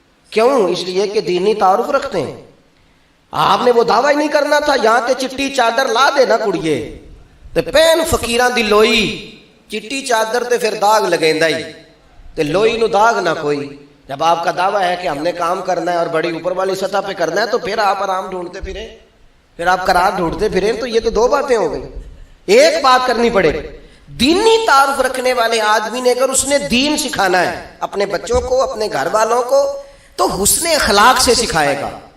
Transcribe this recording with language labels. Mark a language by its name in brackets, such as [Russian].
[Urdu] کیوں؟ اس لیے کہ دینی تعارف رکھتے ہیں. آپ نے وہ دعویٰ ہی نہیں کرنا تھا یہاں [Punjabi] تے چٹی چادر لا دے نا کڑیے تے پین فقیراں دی لوئی چٹی چادر تے پھر داغ لگیندا ہی تے لوئی نو داغ نہ کوئی. [Urdu] جب آپ کا دعویٰ ہے کہ ہم نے کام کرنا ہے اور بڑی اوپر والی سطح پہ کرنا ہے تو پھر آپ آرام ڈھونڈتے پھریں, پھر آپ قرار ڈھونڈتے پھریں. تو یہ تو دو باتیں ہو گئی. ایک بات کرنی پڑے, دینی تعارف رکھنے والے آدمی نے اگر اس نے دین سکھانا ہے اپنے بچوں کو, اپنے گھر والوں کو, تو حسن اخلاق سے سکھائے گا.